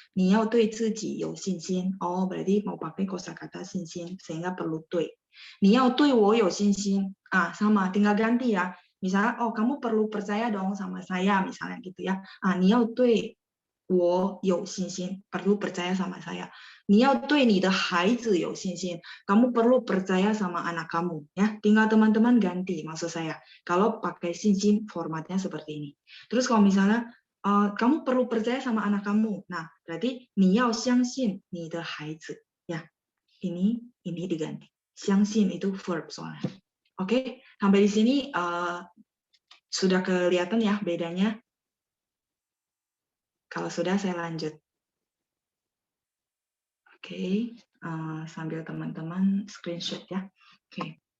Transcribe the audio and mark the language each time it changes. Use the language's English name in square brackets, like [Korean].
[Chinese] 你要对自己有信心. [Indonesian] Berarti mau pakai kosakata 信心 sehingga perlu 对. [Chinese] 你要对我有信心. [Indonesian] Sama, tinggal ganti ya. Misalnya, kamu perlu percaya dong sama saya misalnya gitu ya. [Chinese] 你要对我有信心, [Indonesian] perlu percaya sama saya. [Chinese] 你要对你的孩子有信心. [Indonesian] Kamu perlu percaya sama anak kamu ya. Tinggal teman-teman ganti maksud saya. Kalau pakai 信心 formatnya seperti ini. Terus kalau misalnya kamu perlu percaya sama anak kamu. Nah, berarti [Chinese] 你要相信你的孩子 [Indonesian] ya. Ini diganti. 相信 itu verb soalnya. Oke, sampai di sini sudah kelihatan ya bedanya. Kalau sudah saya lanjut. Oke, sambil teman-teman screenshot ya. Oke.